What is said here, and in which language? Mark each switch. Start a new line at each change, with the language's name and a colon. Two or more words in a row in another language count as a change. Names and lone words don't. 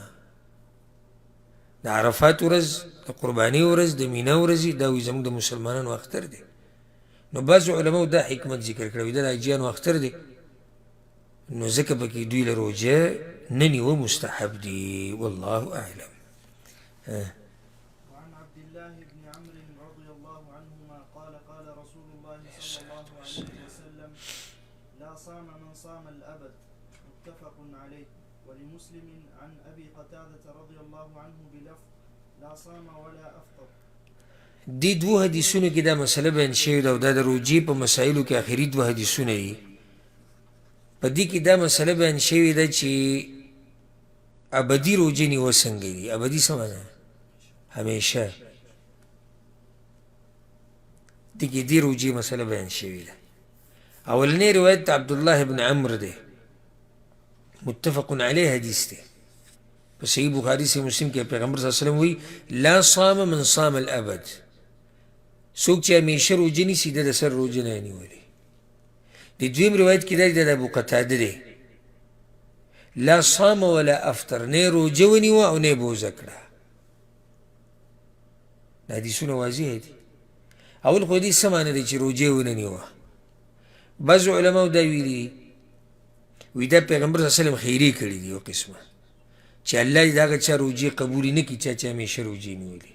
Pashto: د عرفات ورځ، د قربانۍ ورځ، د مینا ورځې، دا وی زموږ د مسلمانانو اختر دی. نو بعض علماو دا حکمت ذکر کړی، وی دا د حجیانو اختر دی، نو ځکه پکې دوی له روجه نه نیول مستحب دي.
Arabic: والله اعلم. وعن عبد الله بن عمرو رضي الله عنهما قال قال رسول الله صلى الله عليه وسلم لا صام من صام الأبد متفق عليه. ولمسلم عن أبي قتادة رضي الله عنه بلفظ لا صام ولا أفطر.
Pashto: دې دوه حدیثونو کې دا مسله بیان شوې ده، او دا د روجې په مسایلو کې آخري دوه حدیثونه دي. په دې کې دا مسله بیان شوې ده چې ابدي روجې نیول څنګه دي. ابدي څه معنی؟ همیشه. دې کې دې روجې مسله بیان شوې ده. اولنی روایت د عبدالله بن عمرو دی،
Arabic: متفق علیه
Pashto: حدیث دی، په صحیح بخاري صحیح مسلم کې پیغمبر
Arabic: صلی الله علیه وسلم
Pashto: وی
Arabic: لا صام من صام الابد،
Pashto: څوک چې همیشه روجې نیسي د سر روجې نه نیولې. د دویم روایت کې دا د ابو قتاده دی،
Arabic: لا صام ولا افطر،
Pashto: نه روجه ونیوه او نه بوزه کړه. دا حدیثونه واضح دي. اول خو دې څه معنی دی چې روجې ونه نیوه؟ بعضو علماو دا ویلي، وی دا پیغمبر
Arabic: صلی الله علیه وسلم
Pashto: خیرې کړي دي یو قسمه، چې الله دې د هغه چا روجې قبولې نه کړي چا چې همیشه روجې نیولي.